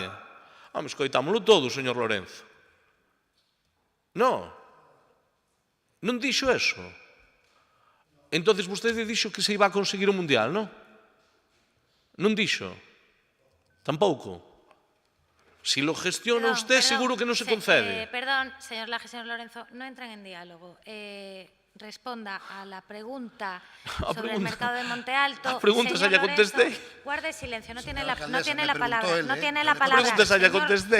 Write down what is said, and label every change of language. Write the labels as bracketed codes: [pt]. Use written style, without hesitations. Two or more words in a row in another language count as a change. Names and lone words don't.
[gl] Home, escoitámoslo todo, señor Lorenzo. Non. Non dixo eso. Entón, vostede dixo que se iba a conseguir o Mundial, non? Non dixo. Tampouco. [es] Si lo gestiona usted, seguro que non se concede. Perdón, señor Laje, señor Lorenzo, [gl] non entran en diálogo. [es] Responda a la pregunta sobre el mercado de Monte Alto. [gl] A pregunta xa lle contestei. [es] Guarde silencio, no tiene la palabra. No tiene [gl] A [es] la palabra. [gl] pregunta xa lle contestei.